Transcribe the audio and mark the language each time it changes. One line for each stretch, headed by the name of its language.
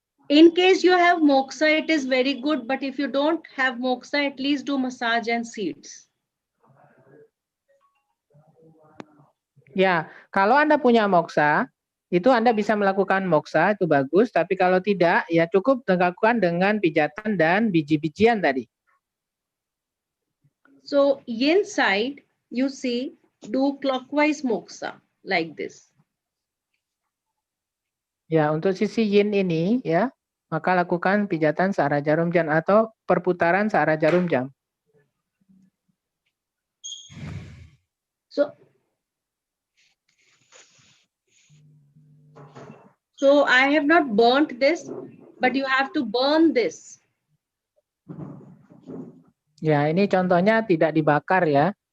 English: In case you have moxa, it is very good. But if you don't have moxa, at least do massage and seeds.
Indonesian: Ya, kalau Anda punya moxa, itu Anda bisa melakukan moxa, itu bagus. Tapi kalau tidak, ya cukup dilakukan dengan pijatan dan biji-bijian tadi.
English: So yin side, you see, do clockwise moxa like this.
Indonesian: Ya, untuk sisi yin ini ya, maka lakukan pijatan searah jarum jam atau perputaran searah jarum jam.
English: So I have not burnt this, but you have to burn this.
Indonesian: Ya, ini contohnya tidak dibakar ya.